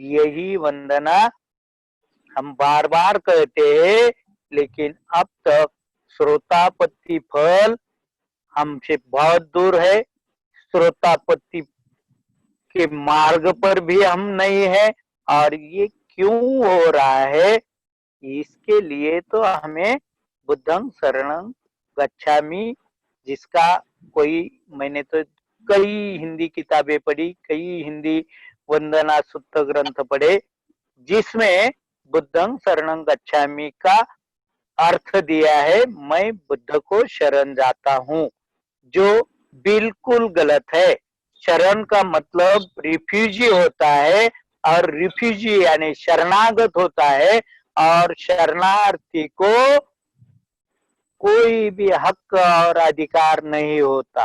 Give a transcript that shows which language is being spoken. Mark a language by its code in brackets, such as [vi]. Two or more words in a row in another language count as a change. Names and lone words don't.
[hi] यही वंदना हम बार बार कहते हैं, लेकिन अब तक श्रोतापत्ति फल हमसे बहुत दूर है। श्रोतापत्ति के मार्ग पर भी हम नहीं है। और ये क्यों हो रहा है, इसके लिए तो हमें [pi] बुद्धं शरणं गच्छामि, [hi] जिसका कोई, मैंने तो कई हिंदी किताबें पढ़ी, कई हिंदी वंदना सूत्र ग्रंथ पढ़े, जिसमें [pi] बुद्धं शरणं गच्छामि [hi] का अर्थ दिया है, मैं बुद्ध को शरण जाता हूँ, जो बिल्कुल गलत है। शरण का मतलब रिफ्यूजी होता है, और रिफ्यूजी यानी शरणागत होता है, और शरणार्थी को कोई भी हक और अधिकार नहीं होता।